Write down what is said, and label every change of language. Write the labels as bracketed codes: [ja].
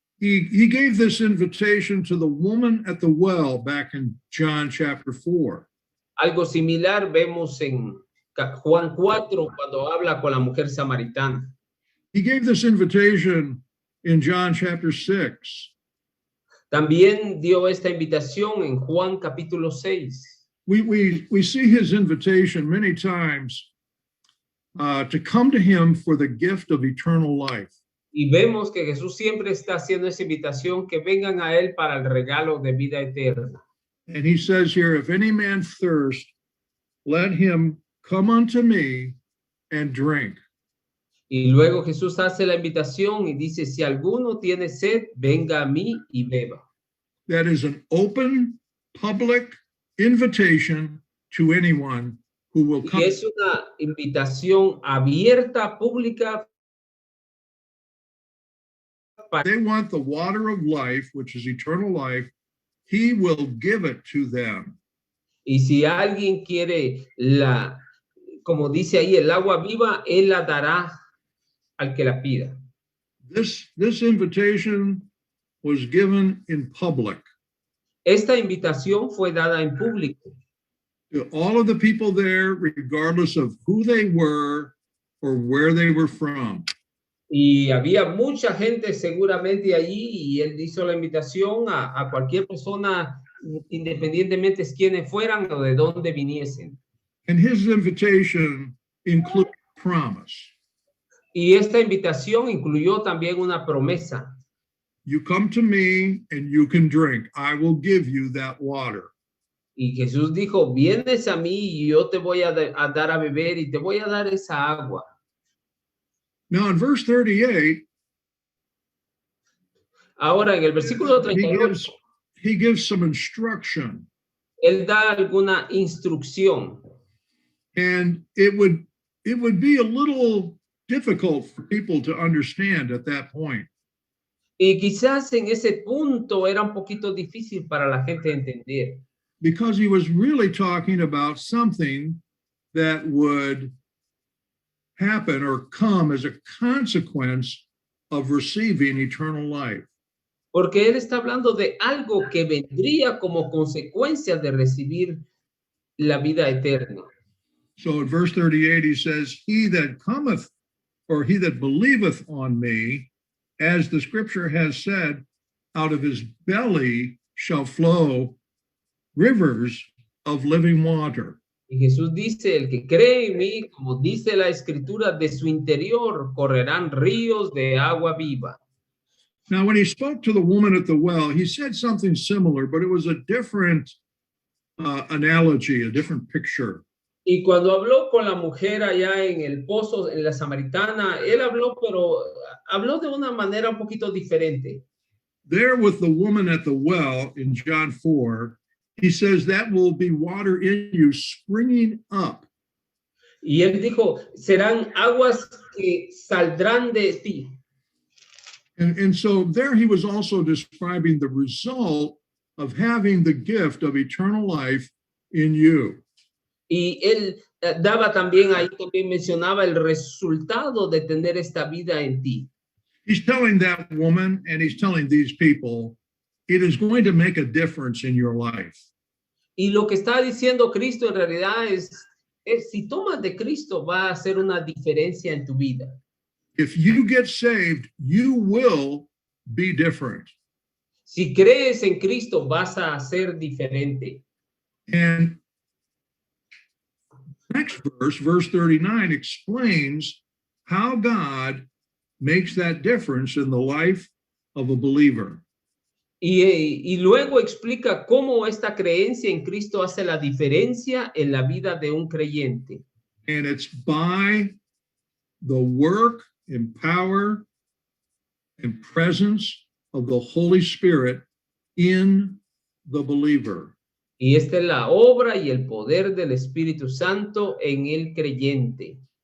[en] He gave this invitation to the woman at the well back in John chapter 4. [es] Algo similar vemos en Juan 4 cuando habla con la mujer samaritana. [en] He gave this invitation in John chapter 6. [es] También dio esta invitación en Juan capítulo 6. [en] We see his invitation many times to come to him for the gift of eternal life. [es] Y vemos que Jesús siempre está haciendo esa invitación que vengan a Él para el regalo de vida eterna. [en] And he says here, if any man thirst, let him come unto me and drink. [es] Y luego Jesús hace la invitación y dice, si alguno tiene sed, venga a mí y beba. [en] That is an open, public invitation to anyone who will [es] Y [en] come. [es] es una invitación abierta, pública. [en] They want the water of life, which is eternal life. He will give it to them. [es] Y si alguien quiere como dice ahí, el agua viva, Él la dará al que la pida. [en] This invitation was given in public [es] Esta invitación fue dada en público [en] to all of the people there, regardless of who they were or where they were from. [es] y había mucha gente seguramente allí y Él hizo la invitación a cualquier persona, independientemente de quiénes fueran o de dónde viniesen. [en] And his invitation included promise. [es] Y esta invitación incluyó también una promesa. [en] You come to me and you can drink. I will give you that water. [es] Y Jesús dijo, vienes a mí y yo te voy a dar a beber y te voy a dar esa agua. [en] Now in verse 38, [es] Ahora en el versículo 38, [en] he gives some instruction. [es] Él da alguna instrucción. [en] And it would be a little difficult for people to understand at that point. [es] Y quizás en ese punto era un poquito difícil para la gente entender. [en] Because he was really talking about something that would happen or come as a consequence of receiving eternal life. [es] Porque él está hablando de algo que vendría como consecuencia de recibir la vida eterna. [en] So in verse 38, he says, he that cometh or he that believeth on me, as the scripture has said, out of his belly shall flow rivers of living water. [es] Y Jesús dice, el que cree en mí, como dice la escritura, de su interior correrán ríos de agua viva. [en] Now, when he spoke to the woman at the well, he said something similar, but it was a different analogy, a different picture. [es] Y cuando habló con la mujer allá en el pozo, en la Samaritana, él habló, pero habló de una manera un poquito diferente. [en] There with the woman at the well in John 4, he says that will be water in you springing up. [es] Y él dijo, serán aguas que saldrán de ti. [en] And so there he was also describing the result of having the gift of eternal life in you. [es] Y él daba también, ahí también mencionaba el resultado de tener esta vida en ti. [en] He's telling that woman and he's telling these people, it is going to make a difference in your life. [es] Y lo que está diciendo Cristo en realidad es si tomas de Cristo va a hacer una diferencia en tu vida. [en] If you get saved, you will be different. [es] Si crees en Cristo vas a ser diferente. [en] And next verse 39, explains how God makes that difference in the life of a believer. [es] Y luego explica cómo esta creencia en Cristo hace la diferencia en la vida de un creyente. [en] And it's by the work and power and presence of the Holy Spirit in the believer. [es] Y esta es la obra y el poder del Espíritu Santo en el creyente.